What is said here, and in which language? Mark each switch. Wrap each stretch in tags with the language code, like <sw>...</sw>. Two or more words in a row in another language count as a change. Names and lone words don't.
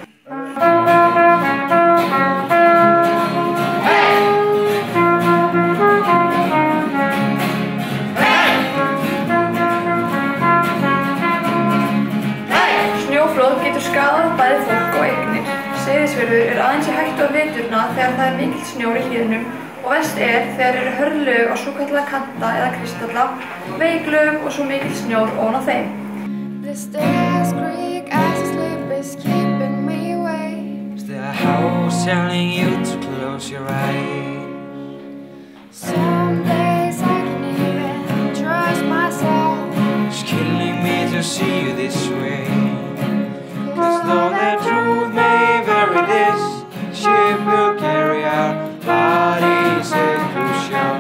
<is>Snjóflóð getur skaðað bæði fólk og eignir. Seyðisfjörður aðeins í hættu á veturna þegar það mikill snjór í hlíðunum og verst þegar eru hörðlög á svokallaða kanta eða kristalla, veiklög og svo mikill snjór ofan á þeim.</is> <en>The stairs creak as I sleep is keeping me awake. Is there a house telling you to close your eyes? Some days I can even trust myself. It's killing me to see you this way. Cause though the truth may vary, this ship will carry our bodies to shore.</en>